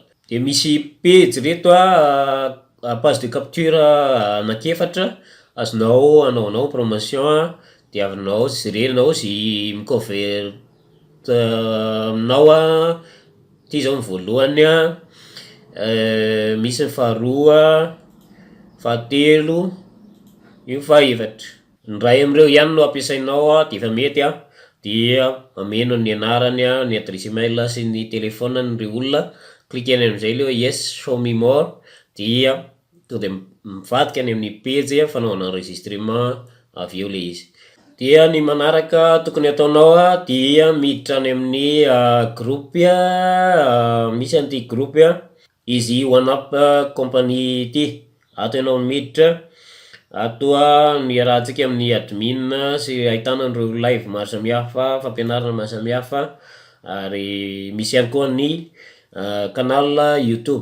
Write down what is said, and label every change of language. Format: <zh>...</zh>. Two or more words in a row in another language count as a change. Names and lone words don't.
<mg>De misy page reto</mg> <fr>page de capture</fr> <mg>anakefatra azonao anaovanao promotion de avinao jerenao zay micover aminao ty zao ny voalohany misy ny faharoa, fahatelo, io fahaefatra. Ny ray am'ireo ihany no ampiasainao de efa mety dia mameno ny anarany ny</mg> <fr>adresse email</fr> <mg>sy ny telefona n'ireo olona cliqueny am'izay le</mg> <en>yes show me more</en> <mg>dia tonga de mivadika any amin'ny page fanaovana enregistrement avy eo le izy. Dia ny manaraka tokony ataonao dia miditra any amin'ny groupe misy an'ity groupe Easy One Up company ity ato ianao miditra ato ny arahantsika amin'ny admin sy ahitana an'ireo live maro samihafa fampianarana maro samihafa ary misy ihany koa ny canal YouTube.</mg>